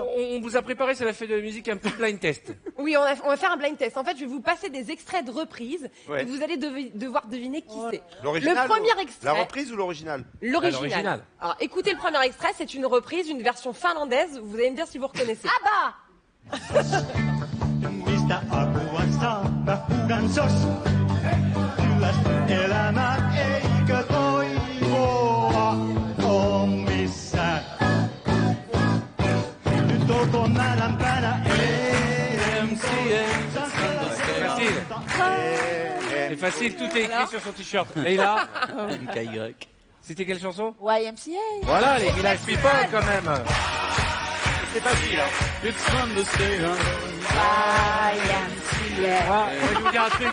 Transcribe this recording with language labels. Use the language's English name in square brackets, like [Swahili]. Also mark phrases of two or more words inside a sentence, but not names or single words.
[French] On vous a préparé, c'est la fête de la musique, un petit [English] blind test. [French] Oui, on va faire un [English] blind test. [French] En fait, je vais vous passer des extraits de reprises Ouais. et vous allez devoir deviner qui c'est. l'original. Le premier extrait. La reprise ou l'original? L'original. l'original. Alors, écoutez le premier extrait, c'est une reprise, une version finlandaise. Vous allez me dire si vous reconnaissez. Ah bah [Finnish] Mistä apua saa, mä huudan sos. Kylläs elämä eikö toivoa on missään. Nyt olkoon määränpäänä [French] C'est facile, tout est écrit sur son t-shirt. Et là, c'était quelle chanson? YMCA. Voilà, les Village People quand même. c'est facile. Hein. Moi, je vais vous dire un truc.